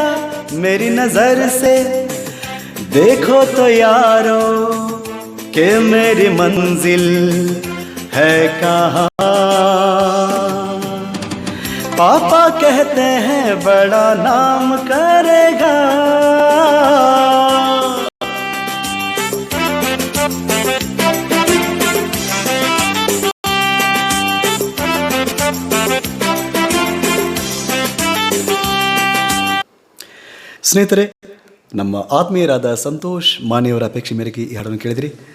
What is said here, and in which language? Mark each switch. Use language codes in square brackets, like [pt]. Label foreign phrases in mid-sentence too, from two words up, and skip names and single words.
[hi] मेरी नजर से देखो तो यारो कि मेरी मंजिल है कहाँ. पापा कहते हैं बड़ा नाम करेगा. [kn] ಸ್ನೇಹಿತರೆ, ನಮ್ಮ ಆತ್ಮೀಯರಾದ ಸಂತೋಷ್ ಮಾನೆಯವರ ಅಪೇಕ್ಷೆ ಮೇರೆಗೆ ಈ ಹಾಡನ್ನು ಕೇಳಿದ್ರಿ.